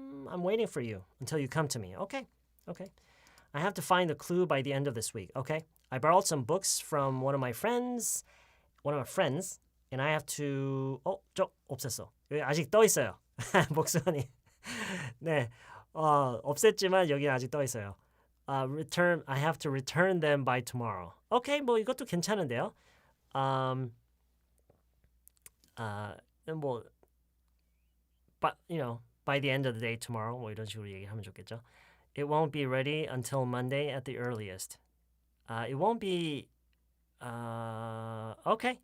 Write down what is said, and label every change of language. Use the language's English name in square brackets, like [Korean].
[English] I'm waiting for you until you come to me. Okay. Okay. I have to find a clue by the end of this week. Okay. I borrowed some books from one of my friends, and I have to. [Korean] 저 없앴어. 여기 아직 떠 있어요. 목선이. 네. 없앴지만 여기 아직 떠 있어요. [English] I have to return them by tomorrow. [Korean] Okay. 뭐 이것도 괜찮은데요. 뭐 [English] by the end of the day tomorrow [Korean] 뭐 이런 식으로 얘기하면 좋겠죠. [English] It won't be ready until Monday at the earliest. It won't be okay.